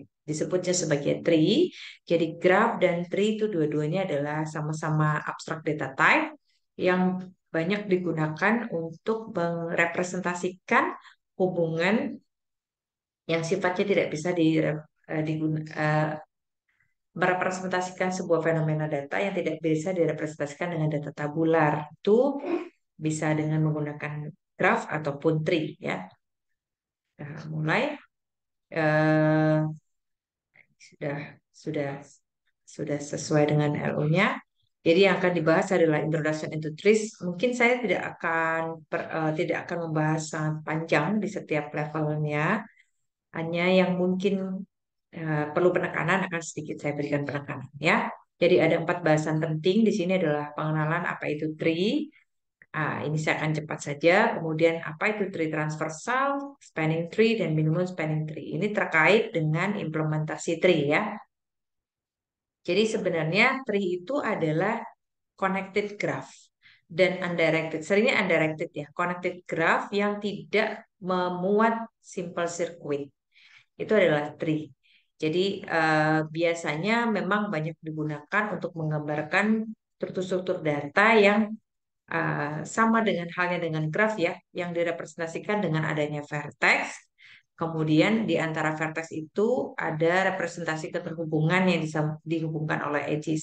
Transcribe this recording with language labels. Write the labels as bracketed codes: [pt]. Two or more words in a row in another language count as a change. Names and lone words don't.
[id] Disebutnya sebagai tree. Jadi graph dan tree itu dua-duanya adalah sama-sama [en] abstract data type [id] yang banyak digunakan untuk merepresentasikan hubungan yang sifatnya tidak bisa merepresentasikan sebuah fenomena data yang tidak bisa direpresentasikan dengan data tabular. Itu bisa dengan menggunakan graph ataupun tree ya. Nah, mulai eh, sudah sudah sudah sesuai dengan LO-nya. Jadi yang akan dibahas adalah [en] introduction into trees. [id] Mungkin saya tidak akan membahas sangat panjang di setiap levelnya. Hanya yang mungkin perlu penekanan akan sedikit saya berikan penekanan ya. Jadi ada 4 bahasan penting di sini adalah pengenalan apa itu tree. Ini saya akan cepat saja. Kemudian apa itu [en] tree transversal, spanning tree [id] dan [en] minimum spanning tree. [id] Ini terkait dengan implementasi tree ya. Jadi sebenarnya tree itu adalah [en] connected graph [id] dan undirected. Seringnya undirected ya. [en] Connected graph [id] yang tidak memuat [en] simple circuit. [id] Itu adalah tree. Jadi biasanya memang banyak digunakan untuk menggambarkan struktur-struktur data yang sama dengan halnya dengan graf ya, yang direpresentasikan dengan adanya vertex. Kemudian di antara vertex itu ada representasi keterhubungan yang dihubungkan oleh edges.